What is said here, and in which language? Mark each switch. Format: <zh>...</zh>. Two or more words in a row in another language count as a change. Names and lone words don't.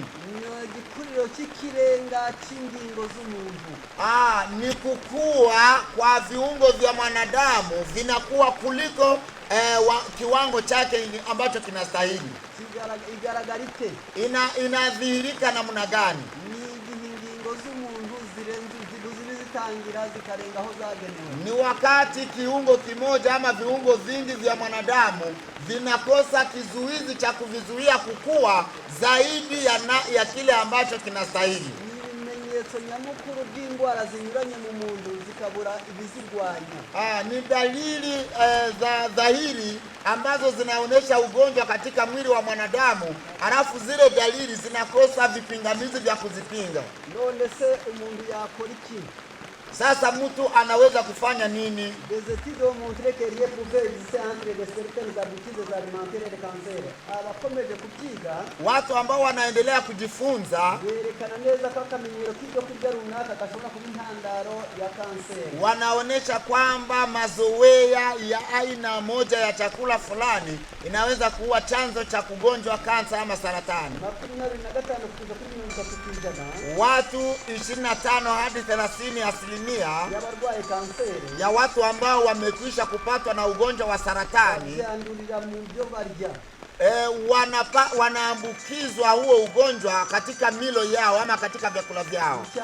<rw>Ni gikuriro cy'ikirenga cy'ingingo z'umuntu.</rw> <sw>Ni kukua kwa viungo vya mwanadamu vinakuwa kuliko kiwango chake ambacho kinastahili.</sw> <rw>Igaragarite.</rw> <sw>Inadhihirika namna gani?</sw> <rw>Ni ingingo z'umuntu zitangira zikarenga aho zagenewe.</rw> <sw>Ni wakati kiungo kimoja ama viungo vingi vya mwanadamu vinakosa kizuizi cha kuvizuia kukua zaidi ya kile ambacho kinastahili.</sw> <rw>Ibimenyetso nyamukuru by'indwara zinyuranye mu muntu zikabura ibizirwanya.</rw> <sw>Ni dalili za dhahiri ambazo zinaonesha ugonjwa katika mwili wa mwanadamu, halafu zile dalili zinakosa vipingamizi vya kuzipinga.</sw> <rw>None se umuntu yakora iki?</rw> <sw>Sasa mtu anaweza kufanya nini?</sw> <fr>Des études ont montré qu'il y a pouvoir exister entre certaines habitudes alimentaires et le cancer.</fr> <rw>Abakomeje kubyiga,</rw> <sw>watu ambao wanaendelea kujifunza</sw> <rw>berekana neza ko akamenyero k'ibyo kurya runaka gashobora kuba intandaro ya kanseri.</rw> <sw>Wanaonesha kwamba mazoea ya aina moja ya chakula fulani inaweza kuwa chanzo cha kugonjwa kansa ama saratani. Watu 25 hadi 30% ya watu ambao wamekwisha kupatwa na ugonjwa wa saratani wanaambukizwa huo ugonjwa katika milo yao ama katika vyakula vyao.</sw>